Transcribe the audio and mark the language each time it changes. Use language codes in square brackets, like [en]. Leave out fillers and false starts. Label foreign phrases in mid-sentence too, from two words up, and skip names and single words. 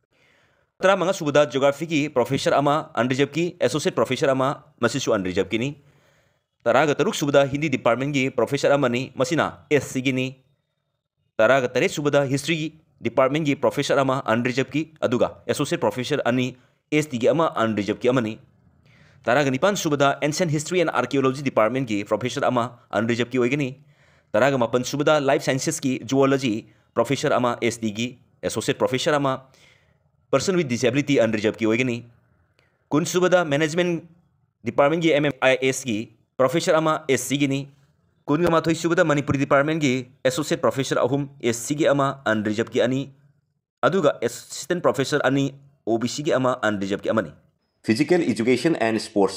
[mni] tara manga subada Geography ki Professor ama unreserved ki [en] Associate Professor [mni] ama masisu unreserved kini taraga taruk subada [en] Hindi Department [mni] gi Professor amani masina SC gi ni taraga tare subada [en] History Department [mni] gi Professor ama unreserved ki aduga [en] Associate Professor [mni] ani ST gi ama unreserved ki amani taraga nipan subada [en] Ancient History and Archaeology Department [mni] gi Professor ama unreserved ki oigani taraga mapan subada [en] Life Sciences [mni] ki [en] Zoology Professor [mni] ama ST gi [en] Associate Professor [mni] ama [en] Person with Disability unreserved [mni] ki oigani kun subada [en] Management Department [mni] gi MMIS gi Professor ama SC gi ni kun ga mathoi subada [en] Manipuri Department [mni] gi [en] Associate Professor [mni] ahum SC gi ama unreserved ki ani aduga [en] Assistant Professor [mni] ani OBC gi ama unreserved ki amani [en] Physical Education and Sports